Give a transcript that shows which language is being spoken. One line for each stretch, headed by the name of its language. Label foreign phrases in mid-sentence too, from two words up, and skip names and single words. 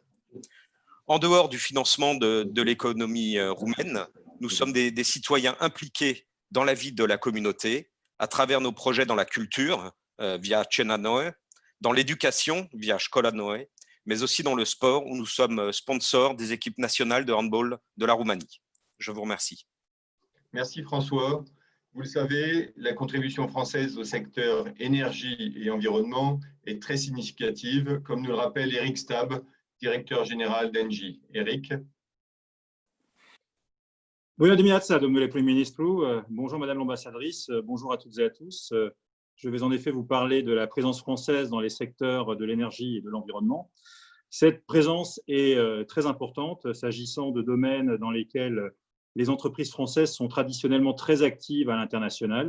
French: En dehors du financement de l'économie roumaine, nous sommes des citoyens impliqués dans la vie de la communauté à travers nos projets dans la culture, via Cena Noe, dans l'éducation, via Școala Noe, mais aussi dans le sport, où nous sommes sponsors des équipes nationales de handball de la Roumanie. Je vous remercie. Merci François. Vous le savez, la contribution française au secteur énergie et environnement est très significative, comme nous le rappelle Eric Stab, directeur général d'Engie. Eric.
Romanian: Bună dimineața, domnule prim-ministru.
French: Bonjour, madame l'ambassadrice. Bonjour à toutes et à tous. Je vais en effet vous parler de la présence française dans les secteurs de l'énergie et de l'environnement. Cette présence est très importante s'agissant de domaines dans lesquels les entreprises françaises sont traditionnellement très actives à l'international.